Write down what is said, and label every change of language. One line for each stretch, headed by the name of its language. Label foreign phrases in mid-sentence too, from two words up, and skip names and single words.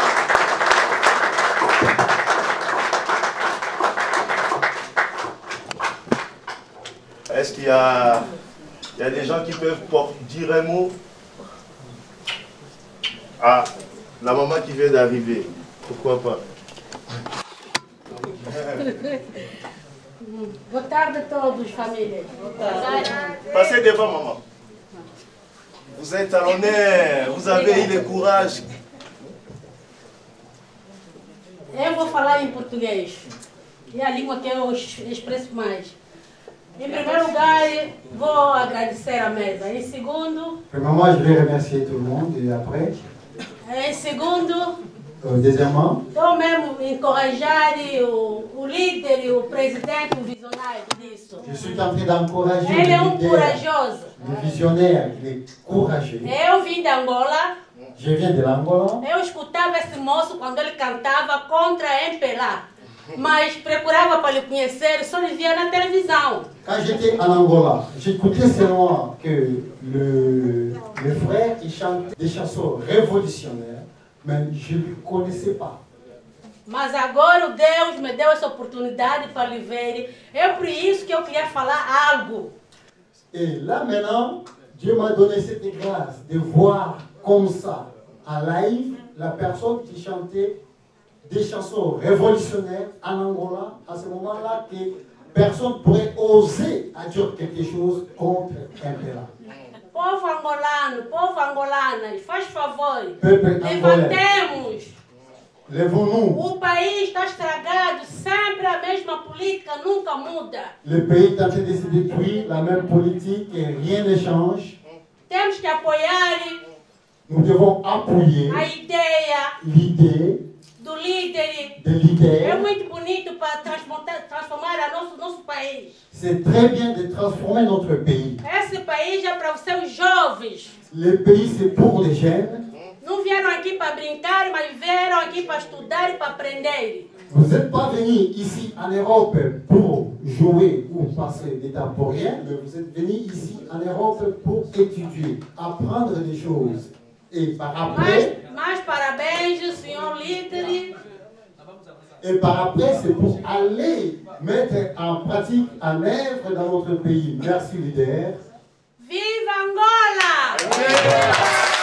French: Est-ce qu'il y a des gens qui peuvent dire un mot? Ah, la maman qui vient d'arriver, pourquoi pas?
Portuguese: Boa tarde a todos, família.
French: Passez devant, maman. Vous êtes à l'honneur, vous avez eu le courage.
Portuguese: Eu vou falar em português. É a língua que eu expresso mais. Em primeiro lugar, vou agradecer a mesa. Em segundo...
French: Premièrement, je vais remercier tout le monde et après...
Portuguese: Em segundo,
French: Deuxièmement,
Portuguese: eu mesmo encorajar o líder e o presidente, o visionário disso.
French: je suis en train d'encourager
Portuguese: Ele é
French: le leader,
Portuguese: corajoso.
French: le visionnaire, il est courageux.
Portuguese: Eu vim de Angola.
French: Je viens de l'Angola.
Portuguese: Eu escutava esse moço quando ele cantava contra a MPLA. Mas procurava para lhe conhecer, só lhe via na televisão.
French: Quand j'étais en Angola, j'écoutais seulement que le frère il chante des chansons révolutionnaires, mais je ne le connaissais pas.
Portuguese: Mas agora o Deus me deu essa oportunidade para lhe ver. É por isso que eu queria falar algo.
French: Et là maintenant, Dieu m'a donné cette grâce de voir comme ça, en live, la personne qui chantait des chansons révolutionnaires en Angola, à ce moment-là, que personne ne pourrait oser à dire quelque chose contre MPLA.
Portuguese: Povo angolano, povo angolana, faz favor,
French: Peuple
Portuguese: levantemos.
French: Levons-nous.
Portuguese: O país está estragado, sempre a mesma política, nunca muda.
French: Le pays est en train de se détruire, la même politique, et rien ne change.
Portuguese: Temos que apoiar
French: Nous devons appuyer
Portuguese: a ideia
French: l'idée
Portuguese: do líder.
French: de leader.
Portuguese: É muito bonito para transformar nosso país.
French: C'est très bien de transformer notre pays.
Portuguese: Esse país é para os seus jovens.
French: Le pays, c'est pour les jeunes.
Portuguese: Não vieram aqui para brincar, mas vieram aqui para estudar e para aprender.
French: Vous n'êtes pas venus ici en Europe pour jouer ou passer des temps pour rien, mais vous êtes venus ici en Europe pour étudier, apprendre des choses. Et par après,
Portuguese: mais parabéns, senhor líder.
French: Et par après, c'est pour aller mettre en pratique, en œuvre dans notre pays. Merci, leader.
Portuguese: Viva Angola!